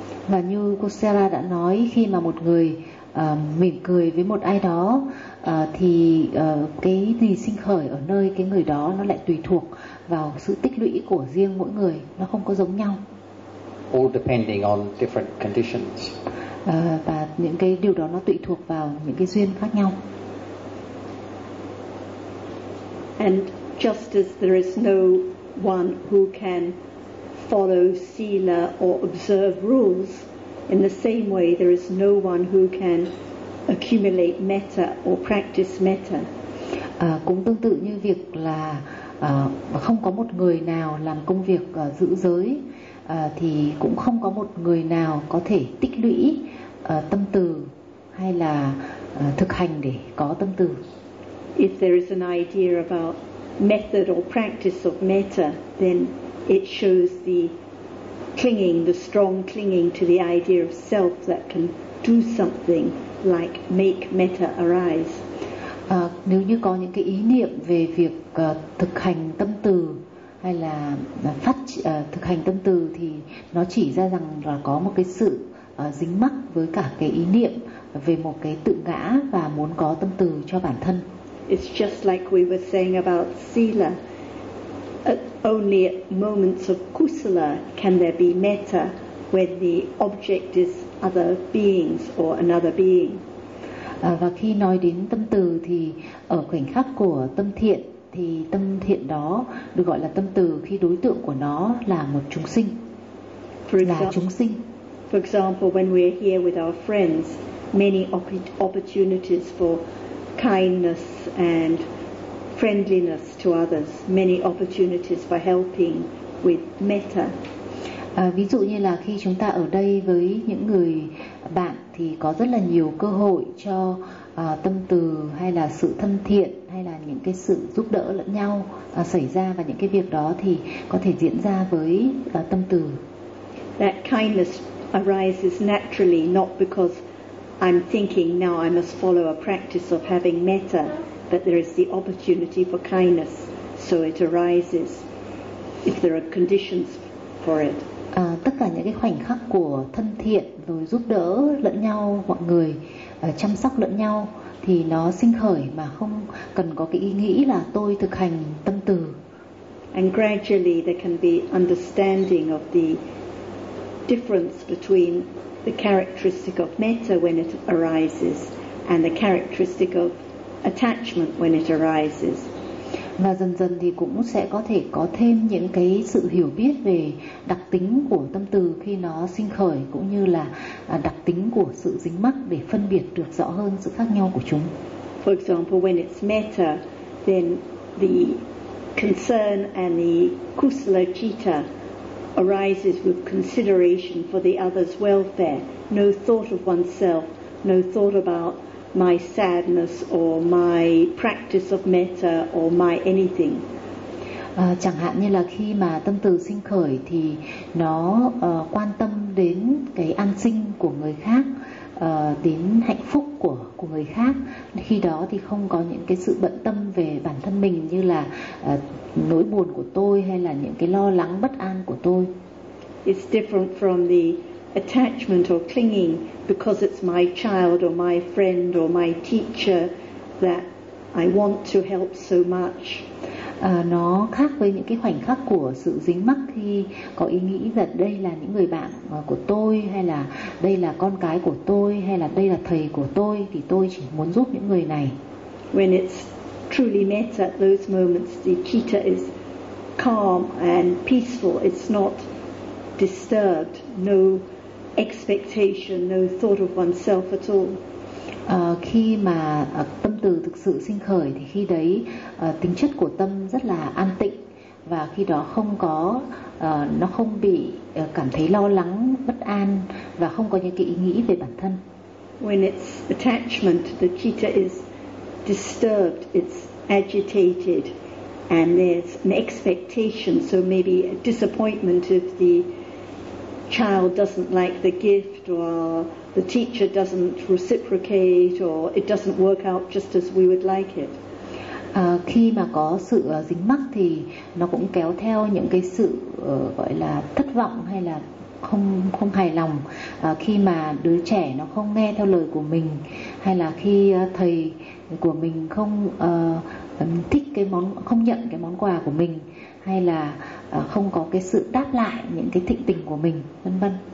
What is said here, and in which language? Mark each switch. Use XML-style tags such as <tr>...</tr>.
<vi>Và như cô Sarah đã nói, khi mà một người mỉm cười với một ai đó thì cái gì sinh khởi ở nơi cái người đó nó lại tùy thuộc vào sự tích lũy của riêng mỗi người, nó không có giống nhau.</vi> <en>All depending on different conditions.</en> <vi>Và những cái điều đó nó tùy thuộc vào những cái duyên khác nhau.</vi> <en>And just as there is no one who can follow sila or observe rules, in the same way there is no one who can accumulate metta or practice metta.</en> <vi>Cũng tương tự như việc là không có một người nào làm công việc giữ giới, thì cũng không có một người nào có thể tích lũy tâm từ hay là thực hành để có tâm từ.</vi> <en>If there is an idea about method or practice of metta, then it shows the clinging, the strong clinging to the idea of self that can do something like make metta arise.</en> <vi>Nếu như có những cái ý niệm về việc thực hành tâm từ hay là thực hành tâm từ thì nó chỉ ra rằng là có một cái sự dính mắc với cả cái ý niệm về một cái tự ngã và muốn có tâm từ cho bản thân.</vi> <en>It's just like we were saying about sila. Only at moments of kusala can there be metta, when the object is other beings or another being.</en> <vi>Và khi nói đến tâm từ thì ở khoảnh khắc của tâm thiện thì tâm thiện đó được gọi là tâm từ khi đối tượng của nó là một chúng sinh.</vi> <en>For example, when we're here with our friends, many opportunities for kindness and friendliness to others, many opportunities for helping with metta.</en> <vi>Ví dụ như là khi chúng ta ở đây với những người bạn thì có rất là nhiều cơ hội cho tâm từ hay là sự thân thiện hay là những cái sự giúp đỡ lẫn nhau xảy ra, và những cái việc đó thì có thể diễn ra với tâm từ.</vi> <en>That kindness arises naturally, not because I'm thinking now I must follow a practice of having metta, but there is the opportunity for kindness, so it arises if there are conditions for it.</en> <vi>Tất cả những cái khoảnh khắc của thân thiện rồi giúp đỡ lẫn nhau, mọi người chăm sóc lẫn nhau thì nó sinh khởi mà không cần có cái ý nghĩ là tôi thực hành tâm từ.</vi> <en>And gradually there can be understanding of the difference between the characteristic of metta when it arises and the characteristic of attachment when it arises.</en> <vi>Và dần dần thì cũng sẽ có thể có thêm những cái sự hiểu biết về đặc tính của tâm từ khi nó sinh khởi, cũng như là đặc tính của sự dính mắc, để phân biệt được rõ hơn sự khác nhau của chúng.</vi> <en>For example, when it's metta, then the concern and the kusala citta arises with consideration for the other's welfare. No thought of oneself, no thought about my sadness or my practice of metta or my anything.</en> <vi>Chẳng hạn như là khi mà tâm từ sinh khởi thì nó quan tâm đến cái an sinh của người khác, đến hạnh phúc của người khác. Khi đó thì không có những cái sự bận tâm về bản thân mình, như là nỗi buồn của tôi hay là những cái lo lắng bất an của tôi.</vi> <en>It's different from the attachment or clinging because it's my child or my friend or my teacher that I want to help so much.</en> <vi>nó khác với những cái khoảnh khắc của sự dính mắc khi có ý nghĩ rằng đây là những người bạn của tôi, hay là đây là con cái của tôi, hay là đây là thầy của tôi, thì tôi chỉ muốn giúp những người này.</vi> <en>When it's truly met at those moments, the citta is calm and peaceful. It's not disturbed. No expectation, no thought of oneself at all.</en> <vi>Khi mà tâm từ thực sự sinh khởi thì khi đấy tính chất của tâm rất là an tịnh, và khi đó không có nó không bị cảm thấy lo lắng, bất an, và không có những cái ý nghĩ về bản thân.</vi> <en>When it's attachment, the citta is disturbed, it's agitated, and there's an expectation, so maybe a disappointment if the child doesn't like the gift, or the teacher doesn't reciprocate, or it doesn't work out just as we would like it.</en> <vi>Khi mà có sự dính mắc thì nó cũng kéo theo những cái sự gọi là thất vọng, hay là không hài lòng khi mà đứa trẻ nó không nghe theo lời của mình, hay là khi thầy của mình không thích cái món, không nhận cái món quà của mình, hay là không có cái sự đáp lại những cái thịnh tình của mình, vân vân.</vi>